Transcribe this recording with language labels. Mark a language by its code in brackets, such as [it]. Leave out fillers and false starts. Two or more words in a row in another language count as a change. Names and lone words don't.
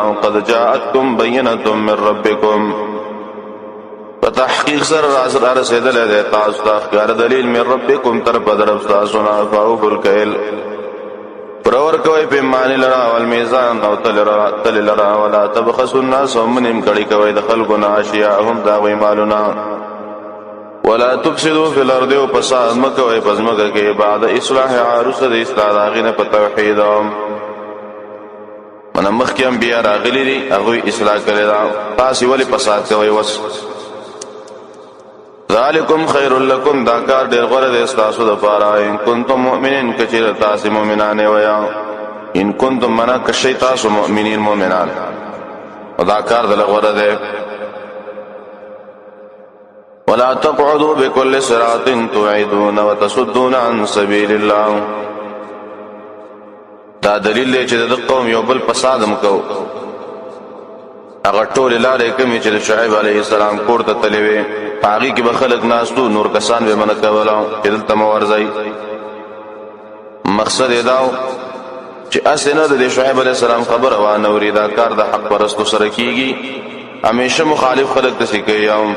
[ar] قد جاءتکم بینة من ربکم، [ps] په تحقیق سره رسېدلی دی تاسو ته ښکاره دلیل [ar] من ربکم [ps] تر په طرف ستاسو نه. [ar] فاوفوا الکیل، [ps] پرور کوي پیمانې لرا والمیزان او تل لرا، [ar] ولا تبخسوا الناس ومنهم [ps] کړي کوي د خلکو نه اشیاءهم د هغوی مالونه، [ar] ولا تفسدوا فی الارض [ps] او فساد مه کوئ په ځمکه کې [ar] بعد اصلاحها [ps] وروسته د اصلاح د هغې نه په توحید. منه مخکې انبیا راغلي دي هغوی اصلاح کړې ده، تاسې ولې فساد کوئ؟ [ar] وس ذالکم خیر لکم، [ps] دا کار ډیر غوره دی ستاسو دپاره. [ar] ان کنتم مؤمنین [ps] که چېرې تاسې مؤمنان ویا، [ar] ان کنتم منه [ps] که شئ تاسو مؤمنین مؤمنان، دا کار دله غوره دی. [ar] ولا تقعدوا بكل صراط توعدون وتصدون عن سبيل الله، [ps] دا دلیل دی چې د قوم یو بل فساد هم کو. هغه ټولې لارې کومې چې د شعیب [ar] علیه السلام [ps] کور ته تللې وې په هغې کې به خلک ناستو، نور کسان به منع کوله چې دلته مه ورځئ. مقصد یې دا و چې هسې نه د شعیب [ar] علیه السلام [ps] خبره وانه اوري، دا کار د حق پرستو سره کېږي، همیشه مخالف خلک داسې کوي.